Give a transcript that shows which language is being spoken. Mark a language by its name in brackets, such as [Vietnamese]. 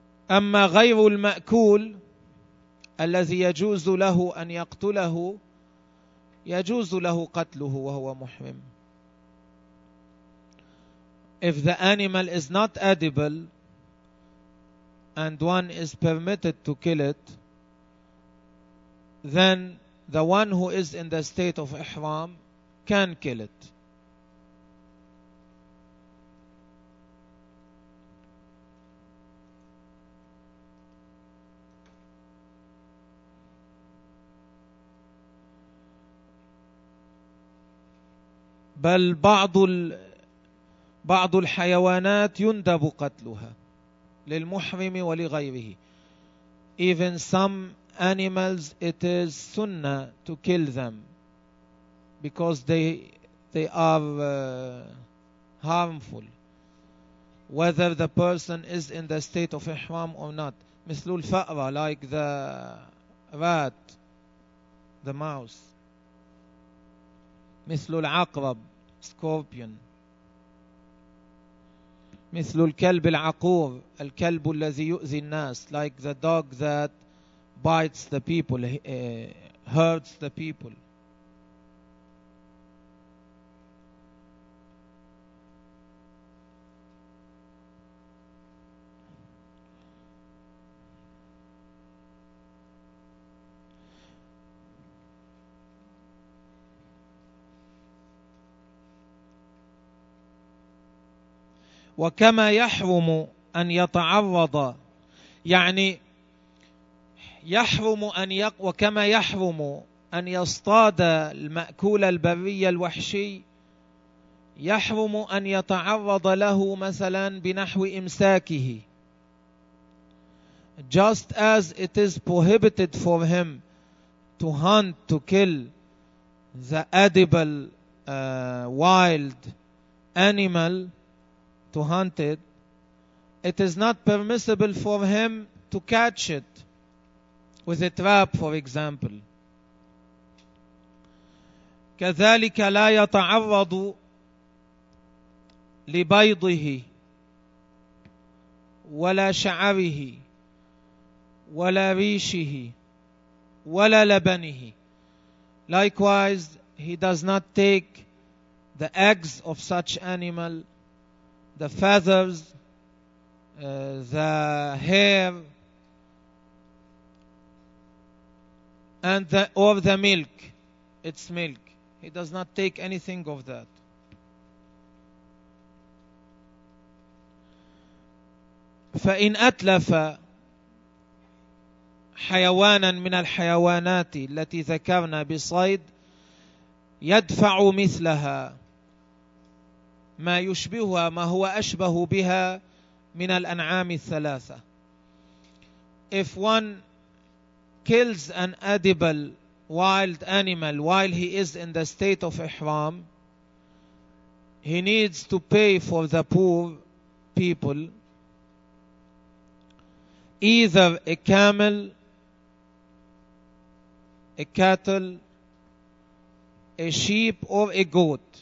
[Arabic] أما غير المأكول الذي يجوز له أن يقتله، يجوز له قتله وهو محرم. [English] If the animal is not edible and one is permitted to kill it, then the one who is in the state of ihram can kill it. [Arabic] بل بعض الحيوانات يندب قتلها للمحرم ولغيره. [English] Even some animals it is sunnah to kill them because they are harmful whether the person is in the state of ihram or not. [Arabic] مثل الفأرة [English] like the rat, the mouse. [Arabic] مثل العقرب [English] scorpion. [Arabic] مثل الكلب العقور، الكلب الذي يؤذي الناس [English] like the dog that bites the people, hurts the people. [Arabic] وكما يحرم أن يتعرض، يعني يحرم أن وكما يحرم أن يصطاد المأكول البري الوحشي، يحرم أن يتعرض له مثلا بنحو إمساكه. [English] Just as it is prohibited for him to hunt, to kill the edible wild animal, to hunt it, it is not permissible for him to catch it with a trap, for example. [Arabic] كذلك لا يتعرض لبيضه ولا شعره ولا ريشه ولا لبنه. [English] Likewise, he does not take the eggs of such animal, the feathers, the hair, or the milk, its milk. He does not take anything of that. [Arabic] فإن أتلف حيوانا من الحيوانات التي ذكرنا بصيد يدفع مثلها ما يشبهها ما هو أشبه بها من الأنعام الثلاثة. [English] If one kills an edible wild animal while he is in the state of ihram, he needs to pay for the poor people either a camel, a cattle, a sheep, or a goat,